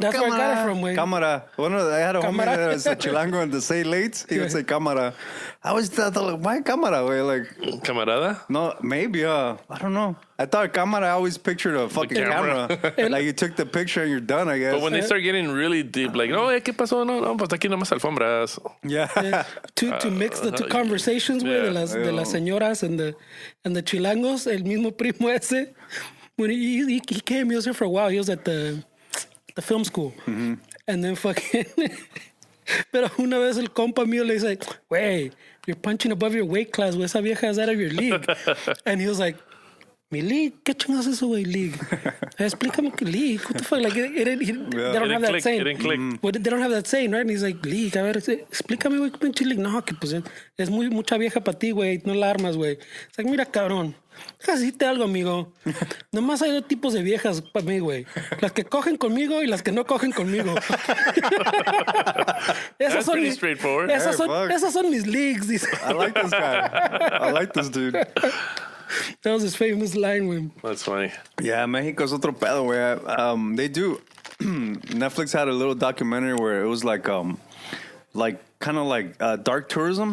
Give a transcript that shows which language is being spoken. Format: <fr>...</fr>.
<en>That's where I got it from, güey. Cámara. Bueno, I had a homie</en> <es>Cámara.</es> <en>that was a Chilango and to say late, he would say cámara. I always thought, like, why cámara, güey? Like,</en> <es>Camarada?</es> <en>no, maybe, I don't know. I thought cámara, I always pictured a fucking camera. camera. Like, you took the picture and you're done, I guess. But when they start getting really deep, like, no,</en> <es>¿qué pasó? No, pues aquí nomás alfombras.</es> <en>Yeah. To mix the two conversations, güey, yeah.</en> <es>de las señoras and the chilangos, el mismo primo ese.</es> <en>When he came, he was here for a while. He was at the film school. And then fucking...</en> <es>Pero una vez el compa mío le dice, güey,</es> <en>you're punching above your weight class, güey.</en> <es>Esa vieja</es> <en>is out of your league. And he was like, mi league?</en> <es>¿Qué chingados es eso, güey, league? Explícame qué league.</es> <en>What the fuck? Like, they don't have that saying. It didn't click. Well, they don't have that saying, right? And he's like, league,</en> <es>a ver, explícame, güey, qué pinche league. No, que pues es mucha vieja para ti, güey. No la armas, güey. Es like, mira, cabrón. Déjame decirte algo, amigo. Nomás hay dos tipos de viejas para mí, güey. Las que cogen conmigo y las que no cogen conmigo.</es> <en>That's pretty straightforward.</en> <es>Esas</es> <en>Hey, fuck.</en> <es>esas son mis leagues. Dice.</es> <en>I like this guy. I like this dude. That was his famous line, güey. That's funny. Yeah, Mexico's</en> <es>otro pedo,</es> <en>güey. They do. Netflix had a little documentary where it was like kind of like dark tourism.</en>